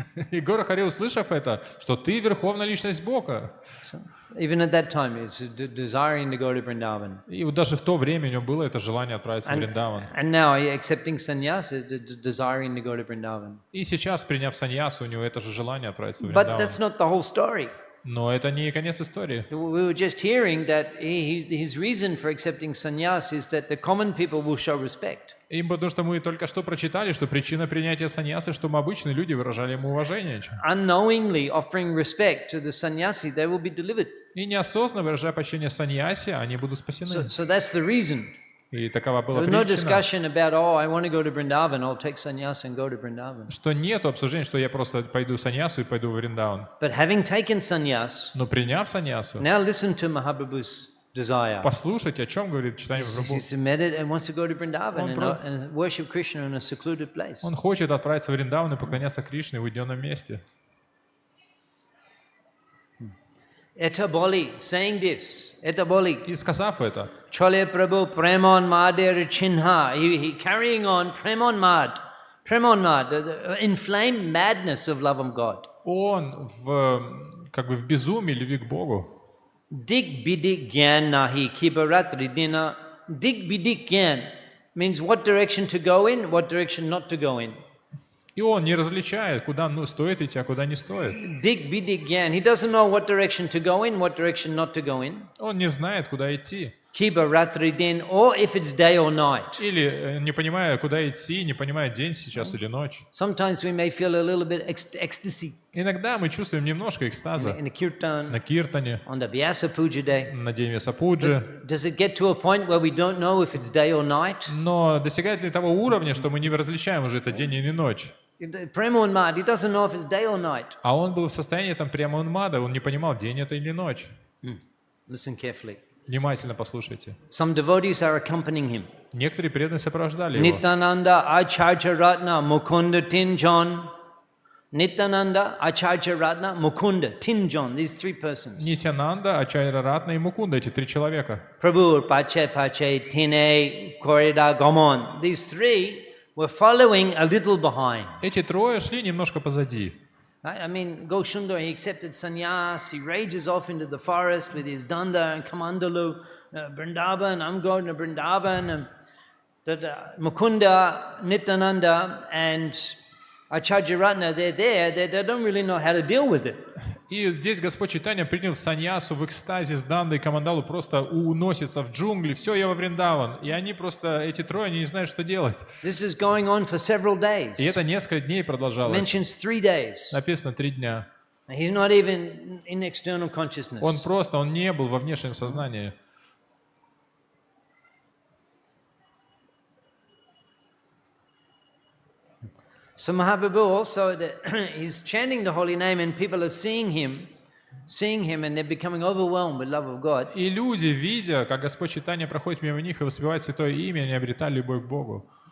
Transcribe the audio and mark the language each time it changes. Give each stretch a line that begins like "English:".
Russian: И Гаурахари, услышав это, что ты верховная личность Бога.
English: Even at that time, he's desiring to go to Vrindavan.
Russian: И вот даже в то время у него было это желание отправиться в Вриндаван.
English: And now, accepting sannyas, desiring to go to Vrindavan.
Russian: И сейчас, приняв саньясу, у него это же желание отправиться в
English: But
Russian: Вриндаван.
English: that's not the whole story.
Russian: Но это не конец истории.
English: We were just hearing that his reason for accepting sannyas is that the common people will show respect.
Russian: И потому что мы только что прочитали, что причина принятия саньясы, чтобы обычные люди выражали ему уважение.
English: Unknowingly offering respect to the sannyasi, they will be delivered.
Russian: И неосознанно выражая почтение саньясе, они будут спасены.
English: So that's the reason.
Russian: И такова была
English: There was no
Russian: причина.
English: discussion about, I want to go to Vrindavan, I'll take sannyas and go to Vrindavan.
Russian: Что нет обсуждения, что я просто пойду саньясу и пойду в Вриндаван.
English: But having taken sannyas,
Russian: Но приняв саньясу,
English: now listen to Mahaprabhu's desire.
Russian: послушать, о чем говорит читание Прабху.
English: He's meditated and wants to go to Vrindavan and worship Krishna in a secluded place.
Russian: Он хочет отправиться в Вриндаван и поклоняться Кришне в уединенном месте.
English: Etaboli, saying this, Etaboli,
Russian: И сказав это,
Bangla: Chole Prabhu Premon Mader Chinha,
English: he carrying on Premon Mad, the inflamed madness of love of God.
Russian: он как бы в безумии любви к Богу.
Bangla: Dig bidik gyan nahi kibaratri dina. Dig bidik gyan
English: means what direction to go in, what direction not to go in.
Russian: И он не различает, куда стоит идти, а куда не стоит.
Bangla: Dig bidik gyan.
English: He doesn't know what direction to go in, what direction not to go in.
Russian: Он не знает, куда идти.
Bangla: Kibaratri din,
English: or if it's day or night.
Russian: Или не понимая, куда идти, не понимая, день сейчас или ночь.
English: Sometimes we may feel a little bit ecstasy
Russian: Иногда мы чувствуем немножко экстаза
English: in the kirtan,
Russian: на киртане,
English: on the Vyasa Puja day.
Russian: на день Вьясапуджи.
English: Does it get to a point where we don't know if it's day or night?
Russian: Но достигает ли того уровня, что мы не различаем уже это день или ночь?
English: Prema Unmad, he doesn't know if it's day or night.
Russian: А он был в состоянии там прямо унмада, он не понимал, день это или ночь.
English: Listen carefully.
Russian: Внимательно послушайте.
English: Some devotees are accompanying him.
Russian: Некоторые преданные сопровождали его.
English: Nityananda, Acharya Ratna, Mukunda, Tinjon. Nityananda, Acharya Ratna, Mukunda, Tinjon. These three persons.
Russian: Нитянанда, Ачарья Ратна и Мукунда, эти три человека.
Bangla: Prabhu, Pache, Tine, Korida, Gomon.
English: These three were following a little behind.
Russian: Эти трое шли немножко позади.
English: I mean, Goshundar, he accepted sannyas, he rages off into the forest with his danda and kamandalu, Vrindavan, I'm going to Vrindavan, and Mukunda, Nityananda, and Acharya Ratna, they're there, they don't really know how to deal with it.
Russian: И здесь Господь Чайтанья, приняв саньясу в экстазе с Дандой и Камандалу, просто уносится в джунгли. Все, я во Вриндаван. И они просто, эти трое, они не знают, что делать.
English: This is going on for several days.
Russian: И это несколько дней продолжалось.
English: Mentions 3 days.
Russian: Написано 3 дня.
English: He's not even in external consciousness.
Russian: Он не был во внешнем сознании.
English: So Mahaprabhu also, he's chanting the holy name and people are seeing him and they're becoming overwhelmed with love of God.
Russian: И люди, видя, как Господь Чайтанья проходит мимо них и воспевает святое имя, они обретали любовь к Богу.